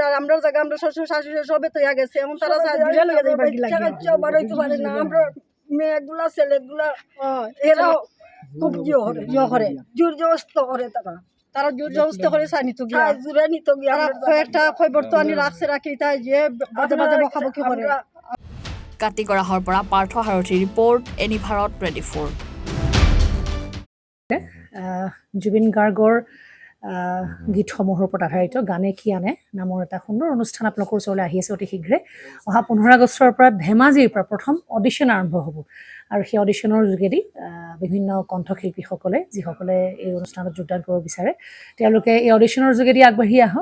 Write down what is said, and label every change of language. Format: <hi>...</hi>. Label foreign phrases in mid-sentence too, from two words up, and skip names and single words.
<bn>আর আমরা জায়গা আমরা শ্বশুর শাশুড়ি সবে তৈয়া গেছে, এখন তারা আমরা মেয়েগুলা ছেলেগুলা এরাও খুব ইয়ে করে, জোর জবস্ত করে, তারা জোর জবস্ত করে নিত গিয়া জোরে নিত গিয়া কয়েকটা খবরতো আনি রাখছে, রাখি তাই যে বাজে বাজে বকাবকি করে।</bn> <as>কাটিগড়াহৰ পৰা পাৰ্থ সাৰথী ৰিপৰ্ট, এনি ভাৰত 24। জুবিন গাৰ্গৰ গীতসমূহৰ ওপৰত আধাৰিত গানে কি আনে নামৰ এটা সুন্দৰ অনুষ্ঠান আপোনালোকৰ ওচৰলৈ আহি আছে অতি শীঘ্ৰে। অহা 15 আগষ্টৰ পৰা ধেমাজিৰ পৰা প্ৰথম অডিশ্যন আৰম্ভ হ'ব আৰু সেই অডিশ্যনৰ যোগেদি বিভিন্ন কণ্ঠশিল্পীসকলে যিসকলে এই অনুষ্ঠানত যোগদান কৰিব বিচাৰে তেওঁলোকে এই অডিশ্যনৰ যোগেদি আগবাঢ়ি আহক।</as>